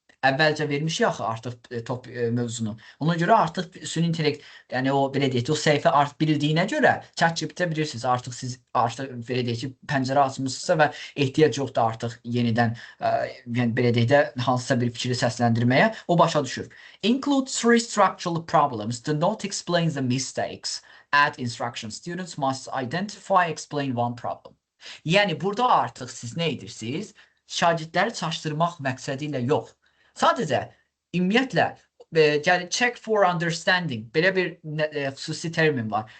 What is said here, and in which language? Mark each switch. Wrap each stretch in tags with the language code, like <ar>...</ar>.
<az>Əvvəlcə vermişik axı artıq top mövzunu. Ona görə artıq süni intellekt, yəni o belə deyək, o səhifə artıq bildiyinə görə ChatGPT bilirsiniz, artıq siz belə deyək ki, pəncərə açmısınızsa və ehtiyac yoxdur artıq yenidən yəni belə deyək də hansısa bir fikri səsləndirməyə, o başa düşür.</az> <en>Include three structural problems. Do not explain the mistakes. Add instructions. Students must identify, explain one problem.</en> <az>Yəni burada artıq siz nə edirsiniz? Şagirdləri çaşdırmaq məqsədi ilə yox. Sadəcə ümumiyyətlə</az> <en>check for understanding</en> <az>belə bir xüsusi termin var.</az>